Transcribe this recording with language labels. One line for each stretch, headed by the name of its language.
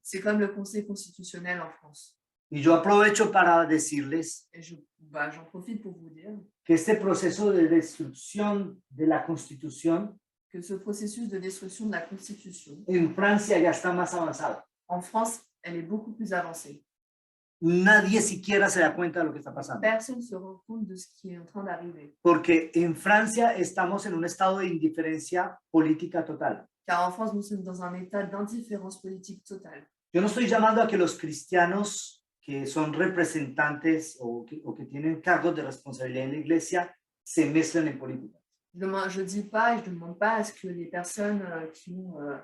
French: C'est comme le Conseil constitutionnel en France.
Spanish: Y yo aprovecho para decirles
French: Et j'en profite pour vous dire
Spanish: que este proceso de destrucción de la Constitución
French: que ce processus de destruction de la Constitution,
Spanish: en Francia ya está más avanzado.
French: en France, elle est beaucoup plus avancée.
Spanish: Nadie siquiera se da cuenta de lo que está pasando.
French: Personne ne se rend compte de ce qui est en train d'arriver.
Spanish: Porque en Francia estamos en un estado de indiferencia política total.
French: Car en France, nous sommes dans un état d'indifférence politique totale.
Spanish: Yo no estoy llamando a que los cristianos que son representantes o que tienen cargos de responsabilidad en la iglesia se mezclen en política.
French: Je ne dis pas et je ne demande pas à ce que les personnes qui ont